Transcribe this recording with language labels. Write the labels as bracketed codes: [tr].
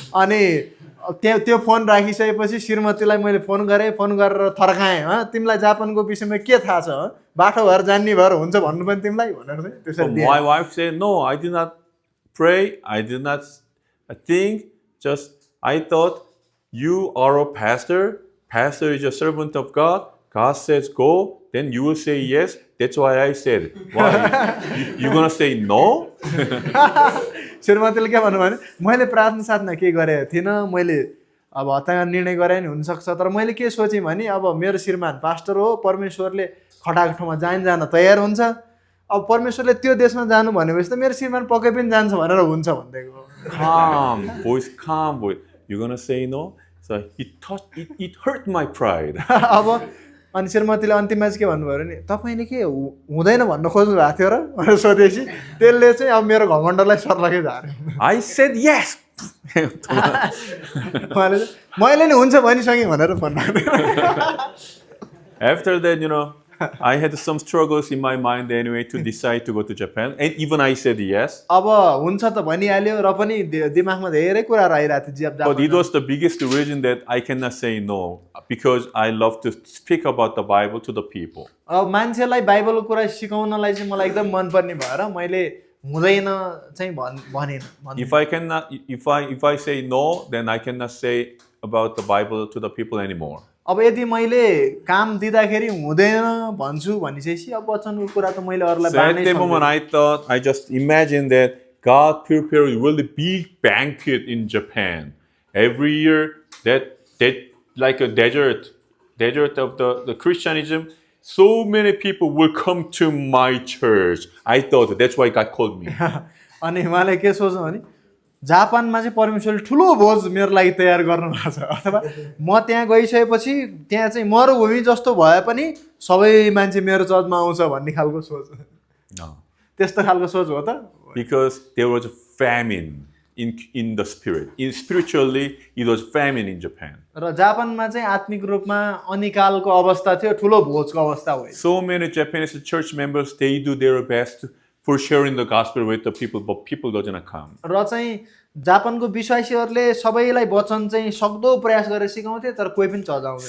[ne] अनि त्यो फोन राखिसकेपछि श्रीमतीलाई मैले फोन गरेर थर्काएँ तिमीलाई जापानको विषयमा के थाहा छ बाटो भएर जान्ने भएर हुन्छ भन्नु पनि तिमीलाई भनेर चाहिँ त्यसरी [en] So [ne] दिएँ। [en] my wife said, no, I did not pray. I did not think. Just I thought you are a pastor. Pastor is a servant of God. God says go. Then you will say yes. That's why I said. Why? You gonna say no? [ne] श्रीमतीले के भन्नु भने मैले प्रार्थना साथमा के गरेको थिइनँ मैले अब हत्या निर्णय गरे नि हुनसक्छ तर मैले के सोचेँ भने अब मेरो श्रीमान पास्टर हो परमेश्वरले खटाएको ठाउँमा जान तयार हुन्छ अब परमेश्वरले त्यो देशमा जानु भनेपछि त मेरो श्रीमान पक्कै पनि जान्छ भनेर हुन्छ भन्दैको [en] Calm voice. You're gonna say no? So it hurt my pride. [ne] अब अनि श्रीमतीले अन्तिममा चाहिँ के भन्नुभयो भने तपाईँले के हुँदैन भन्न खोज्नु भएको थियो र भनेर सोधेपछि त्यसले चाहिँ अब मेरो घमण्डलाई सर्लकै झार्यो [en] I said yes. [ne] उहाँले चाहिँ मैले नि हुन्छ भनिसकेँ भनेर भन्नु [en] After that, I had some struggles in my mind anyway to decide to go to Japan. And even I said yes. [ne] अब हुन्छ त भनिहाल्यो र पनि दिमागमा धेरै कुराहरू आइरहेको थियो [en] But it was the biggest reason that I cannot say no. Because I love to speak about the Bible to the people. [ne] अब मान्छेलाई बाइबलको कुरा सिकाउनलाई चाहिँ मलाई एकदम मनपर्ने भएर मैले हुँदैन चाहिँ भनेन [en] If I say no, then I cannot say about the Bible to the people anymore. [ne] अब यदि मैले काम दिँदाखेरि हुँदैन भन्छु भनिसकेपछि अब वचनको कुरा त मैले अरूलाई [en] So at [ne] बाँड्नै [en] the moment I just imagined that God prepared a really big banquet in Japan. Every year that like a desert of the Christianism, so many people will come to my church. I thought that's why God called me. [ne] अनि उहाँले के सोच्नु भने जापानमा चाहिँ परमेश्वरले ठुलो भोज मेरो लागि तयार गर्नु भएको छ अथवा म त्यहाँ गइसकेपछि त्यहाँ चाहिँ मरुभूमि जस्तो भए पनि सबै मान्छे मेरो चर्चमा आउँछ भन्ने खालको सोच [en] No. [ne] त्यस्तो खालको सोच हो त [en] Because there was a famine in the spirit. Spiritually, it was famine in Japan. [ne] र जापानमा चाहिँ आत्मिक रूपमा अनिकालको अवस्था थियो ठुलो भोजको अवस्था हो [en] So many Japanese church members, they do their best for sharing the gospel with the people, but people doesn't come. [ne] र चाहिँ जापानको विश्वासीहरूले सबैलाई वचन चाहिँ सक्दो प्रयास गरेर सिकाउँथे तर कोही पनि चर्च आउँदैन